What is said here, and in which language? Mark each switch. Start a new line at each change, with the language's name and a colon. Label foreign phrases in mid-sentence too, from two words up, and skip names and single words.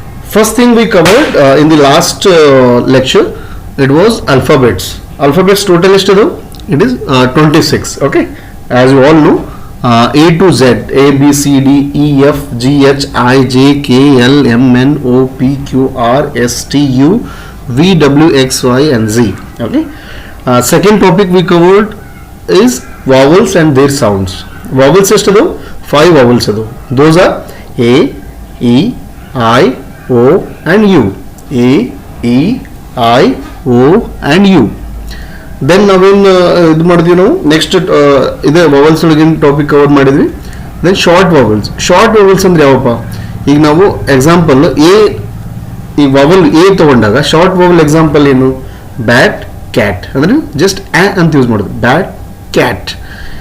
English: First thing we covered in the last lecture, it was alphabets. Alphabets total is it is 26. Okay, as you all know, A to Z, A B C D E F G H I J K L M N O P Q R S T U V W X Y and Z. Okay. Second topic we covered is vowels and their sounds.
Kannada: Vowels ಎಷ್ಟು 5 vowels ಅದು.
English: Those are A, E, I, O and U. A, E, I, O and U.
Kannada: ದೆನ್ ನಾವೇನು ಇದು ಮಾಡಿದ್ವಿ ನಾವು ನೆಕ್ಸ್ಟ್ ಇದೇ ವವಲ್ಸ್ ಒಳಗಿನ
English: topic cover
Kannada: ಮಾಡಿದ್ವಿ.
English: then short vowels
Kannada: ಅಂದ್ರೆ ಯಾವಪ್ಪ, ಈಗ ನಾವು ಎಕ್ಸಾಂಪಲ್ ಈ ವವಲ್ ಎ ತಗೊಂಡಾಗ
English: short vowel example
Kannada: ಏನು,
English: bat cat
Kannada: ಅಂದ್ರೆ ಜಸ್ಟ್ ಆ ಅಂತ ಯೂಸ್ ಮಾಡೋದು,
English: bat cat.